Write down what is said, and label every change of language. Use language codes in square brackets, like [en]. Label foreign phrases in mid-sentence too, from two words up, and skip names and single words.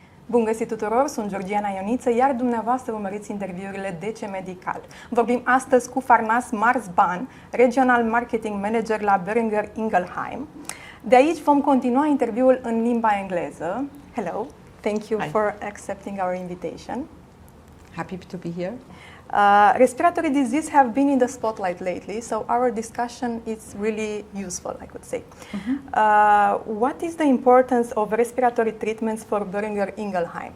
[ro] Bun găsit tuturor, sunt Georgiana Ioniță, iar dumneavoastră urmăriți interviurile DC Medical. Vorbim astăzi cu Farnaz Marzban, [en] Regional Marketing Manager [ro] la Boehringer Ingelheim. De aici vom continua interviul în limba engleză. [en] Hello, thank you for accepting our invitation. Happy to be here. Respiratory disease have been in the spotlight lately, so our discussion is really useful, I could say. What is the importance of respiratory treatments for Boehringer Ingelheim?